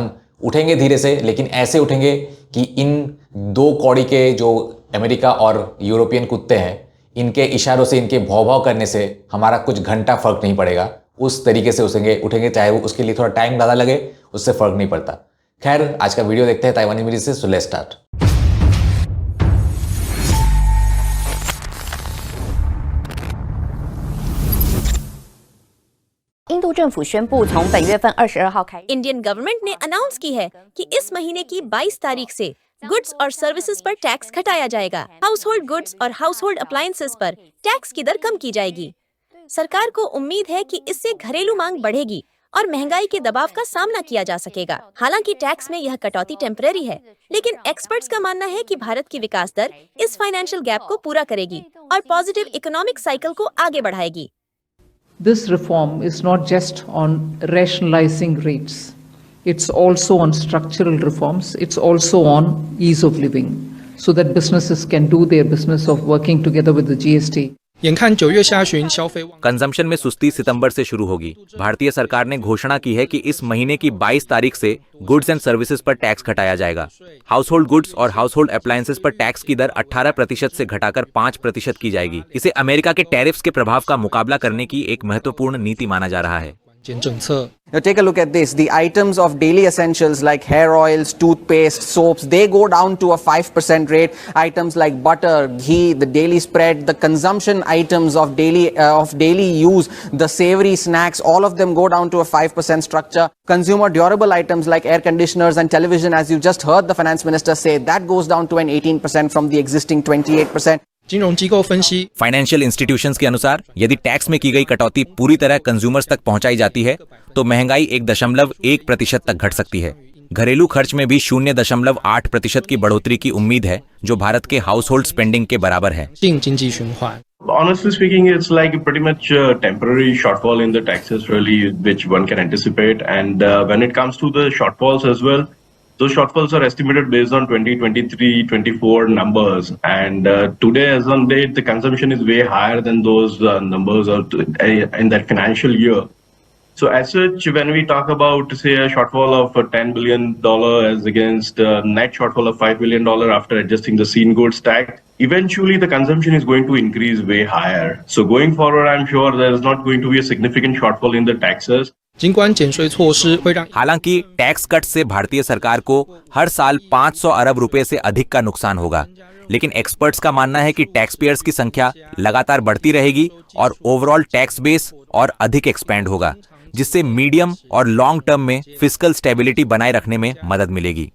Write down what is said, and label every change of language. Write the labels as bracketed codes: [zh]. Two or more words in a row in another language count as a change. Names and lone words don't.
[hi] हम उठेंगे धीरे से, लेकिन ऐसे उठेंगे कि इन दो कौड़ी के जो अमेरिका और यूरोपियन कुत्ते हैं, इनके इशारों से, इनके भौं भौं करने से हमारा कुछ घंटा फर्क नहीं पड़ेगा। उस तरीके से उठेंगे, चाहे वो उसके लिए थोड़ा टाइम ज़्यादा लगे, उससे फर्क नहीं पड़ता। खैर, आज का वीडियो देखते हैं ताइवानी मीडिया से। [en] so let's start. [zh] 印度政府宣布，从本月份22号开， [en] Indian government [hi] ने अनाउंस की है कि इस महीने की 22 तारीख से गुड्स और सर्विसेज पर टैक्स घटाया जाएगा। [en] household goods [hi] और [en] household appliances [hi] पर टैक्स की दर कम की जाएगी। सरकार को उम्मीद है कि इससे घरेलू मांग बढ़ेगी और महंगाई के दबाव का सामना किया जा सकेगा। हालांकि टैक्स में यह कटौती टेम्परेरी है, लेकिन एक्सपर्ट्स का मानना है कि भारत की विकास दर इस [en] financial gap [hi] को पूरा करेगी और [en] positive economic cycle [hi] को आगे बढ़ाएगी। [en] This reform is not just on rationalizing rates. It's also on structural reforms. It's also on ease of living so that businesses can do their business of working together with the GST. [zh] 眼看9月下旬消费旺， [hi] कंजम्पशन में सुस्ती सितंबर से शुरू होगी। भारतीय सरकार ने घोषणा की है कि इस महीने की 22 तारीख से [en] goods and services [hi] पर टैक्स घटाया जाएगा। [en] household goods [hi] और [en] household appliances [hi] पर टैक्स की दर 18% से घटाकर 5% की जाएगी। इसे अमेरिका के टैरिफ्स के प्रभाव का मुकाबला करने की एक महत्वपूर्ण नीति माना जा रहा है। [zh] 减政策。 [en] Now take a look at this. The items of daily essentials like hair oils, toothpaste, soaps, they go down to a 5% rate. Items like butter, ghee, the daily spread, the consumption items of daily use, the savory snacks, all of them go down to a 5% structure. Consumer durable items like air conditioners and television, as you just heard the finance minister say, that goes down to an 18% from the existing 28%. [zh] 金融机构分析， [en] financial institutions [hi] के अनुसार यदि टैक्स में की गई कटौती पूरी तरह कंज्यूमर्स तक पहुंचाई जाती है तो महंगाई 1.1% तक घट सकती है। घरेलू खर्च में भी 0.8% की बढ़ोतरी की उम्मीद है, जो भारत के [en] household spending [hi] के बराबर है। [zh] 进经济循环。 [en] Honestly speaking, it's like pretty much a temporary shortfall in the taxes, really, which one can anticipate. And when it comes to the shortfalls as well, those shortfalls are estimated based on 2023-24 numbers. And today, as on date, the consumption is way higher than those numbers in that financial year. So as such, when we talk about, say, a shortfall of $10 billion as against a net shortfall of $5 billion after adjusting the seen goods tax, eventually the consumption is going to increase way higher. So going forward, I'm sure there is not going to be a significant shortfall in the taxes. [zh] 尽管减税措施会让 [hi] हालांकि [en] tax cut [hi] से भारतीय सरकार को हर साल 500 अरब रुपए से अधिक का नुकसान होगा, लेकिन एक्सपर्ट्स का मानना है कि [en] taxpayers [hi] की संख्या लगातार बढ़ती रहेगी और [en] overall tax base [hi] और अधिक एक्सपेंड होगा। जिससे मीडियम और [en] long term [hi] में [en] fiscal stability [hi] बनाए रखने में मदद मिलेगी।